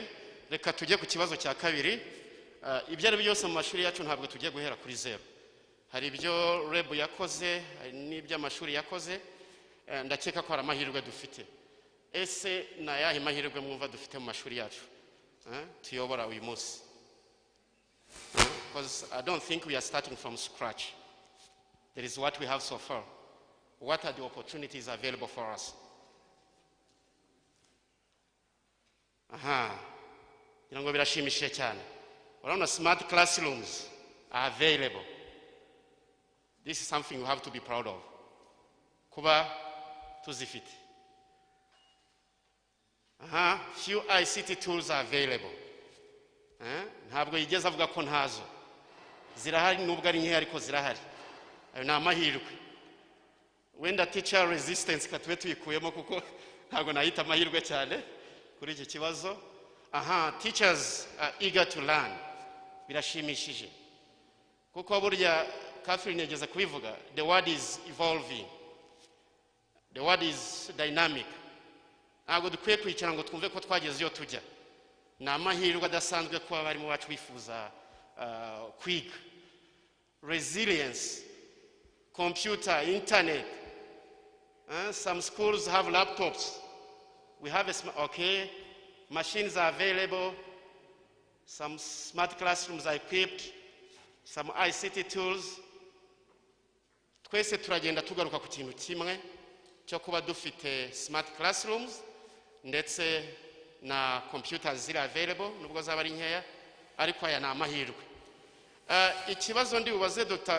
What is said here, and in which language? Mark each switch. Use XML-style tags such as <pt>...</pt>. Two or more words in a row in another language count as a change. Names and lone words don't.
<rw>Reka tujye ku kibazo cya kabiri. Ibyo ari byose mu mashuri yacu ntabwo tugiye guhera kuri zero. Hari ibyo REB yakoze, hari n'iby'amashuri yakoze, ndakeka ko hari amahirwe dufite. Ese na yahe mahirwe mwumva dufite mu mashuri yacu tuyobora uyu munsi?</rw> <en>Because I don't think we are starting from scratch. There is what we have so far. What are the opportunities available for us?</en> <rw>Ngo birashimishije cyane.</rw> <en>Urabona smart classrooms are available. This is something we have to be proud of.</en> <rw>Kuba tuzifite.</rw> <en>Few ICT tools are available.</en> <rw>Ntabwo yigeze avuga ko ntazo. Zirahari nubwo ari nke ariko zirahari. Ayo ni amahirwe. Wenda</rw> <en>teacher resistance</en> <rw>katwe tuyikuyemo kuko ntabwo nahita amahirwe cyane kuri iki kibazo.</rw> <en>Teachers are eager to learn.</en> <rw>Birashimishije. Kuko burya Catherine yageze kubivuga,</rw> <en>the world is evolving. The world is dynamic.</en> <rw>Ntabwo dukwiye kwicara ngo twumve ko twageze iyo tujya. Ni amahirwe adasanzwe kuba barimo bacu bifuza kwiga.</rw> <en>Resilience, computer, internet. Some schools have laptops. We have machines are available. Some smart classrooms are equipped. Some ICT tools.</en> <rw>Twese turagenda tugaruka ku kintu kimwe cyo kuba dufite</rw> <en>smart classrooms</en> <rw>ndetse na computers ziri available nubwo zaba ari nkeya, ariko aya ni amahirwe. Ikibazo ndi bubaze Dr.</rw>